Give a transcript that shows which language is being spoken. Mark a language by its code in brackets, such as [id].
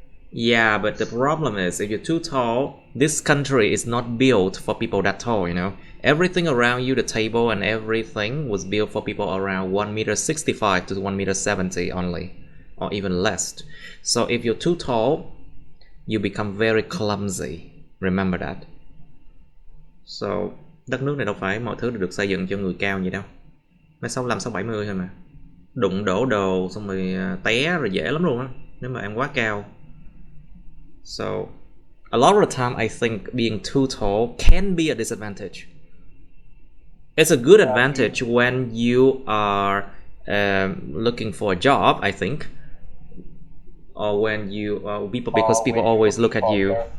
[en] Yeah, but the problem is if you're too tall, this country is not built for people that tall, you know. Everything around you, the table and everything was built for people around 1m65 to 1m70 only, or even less. So if you're too tall, you become very clumsy. Remember that. [vi] So, đất nước này đâu phải mọi thứ đều được xây dựng cho người cao vậy đâu. Mấy 65, 70 thôi mà. Đụng đổ đồ xong rồi té rồi dễ lắm luôn á, nếu mà em quá cao. [en] So, a lot of the time I think being too tall can be a disadvantage. It's a good advantage when you are looking for a job, I think. Or when you because people always look at you.